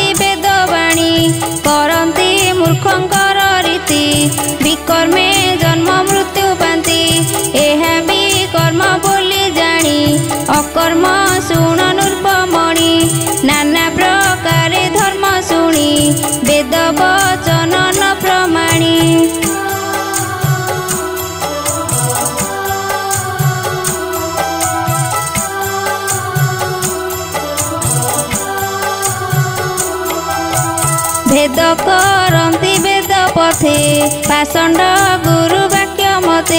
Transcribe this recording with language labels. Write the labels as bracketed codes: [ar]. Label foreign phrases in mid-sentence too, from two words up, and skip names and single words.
[or] ବେଦବାଣୀ କରନ୍ତି ମୂର୍ଖଙ୍କର ରୀତି ବିକର୍ମେ ଜନ୍ମ ମୃତ୍ୟୁ ପାନ୍ତି ଏହା ବି କର୍ମ ବୋଲି ଜାଣି ଅକର୍ମ ଶୁଣ ନୃପମଣି ନାନା ପ୍ରକାରେ ଧର୍ମ ଶୁଣି ବେଦ ବଚନ ନ ପ୍ରମାଣୀ। ଭେଦ କରତି ବେଦ ପଥେ ପାଷଣ୍ଡ ଗୁରୁ ବାକ୍ୟ ମତେ